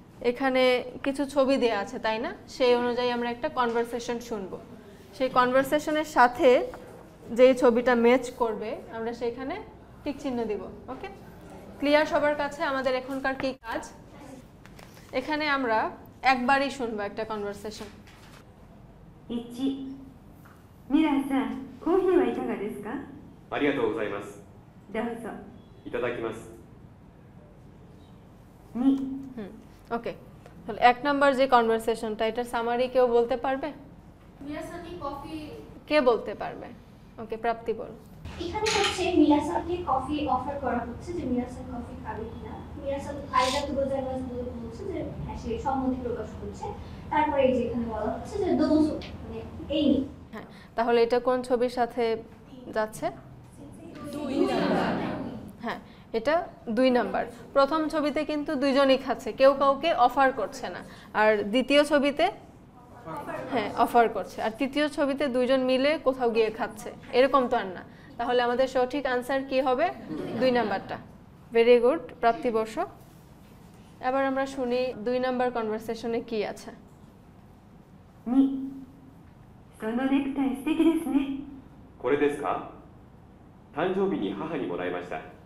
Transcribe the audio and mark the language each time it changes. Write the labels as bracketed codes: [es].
[bn] এখানে কিছু ছবি দেয়া আছে, তাই না? সেই অনুযায়ী আমরা একটা কনভারসেশন শুনবো। সেই কনভারসেশনের সাথে যে ছবিটা ম্যাচ করবে আমরা সেখানে টিক চিহ্ন দিব। ওকে, ক্লিয়ার সবার কাছে? আমাদের এখনকার কি কাজ? এখানে আমরা একবারই শুনবো একটা কনভারসেশন। [ja] 1、ミラーさん、コーヒーはいかがですか？ありがとうございます。どうぞ。いただきます。 2、 [bn] ওকে, তাহলে 1 নাম্বার যে কনভারসেশনটা, এটার সামারি কেউ বলতে পারবে? মিরাসানি কফি কে বলতে পারবে? ওকে, প্রাপ্তি বল। এখানে হচ্ছে মিরাসানকে কফি অফার করা হচ্ছে যে মিরাসান কফি খাবে কিনা। মিরাসান [ja] আরিগাতো গোজাইমাস [bn] বলে বলছে যে হ্যাঁ সে সম্মতি প্রকাশ করছে। তারপরে এই যে এখানে বলা হচ্ছে যে দোজো, মানে এই নি। হ্যাঁ, তাহলে এটা কোন ছবির সাথে যাচ্ছে? হ্যাঁ, এটা 2 নাম্বার। প্রথম ছবিতে কিন্তু দুইজনই খাচ্ছে, কেউ কাউকে অফার করছে না। আর দ্বিতীয় ছবিতে হ্যাঁ অফার করছে, আর তৃতীয় ছবিতে দুইজন মিলে কোথাও গিয়ে খাচ্ছে, এরকম তো আর না। তাহলে আমাদের সঠিক আনসার কি হবে? 2 নাম্বারটা। ভেরি গুড, প্রাপ্তি বর্ষ। এবার আমরা শুনি 2 নাম্বার কনভারসেশনে কি আছে। [ja] 2、そのネクタイ素敵ですね。これですか？誕生日に母にもらいました。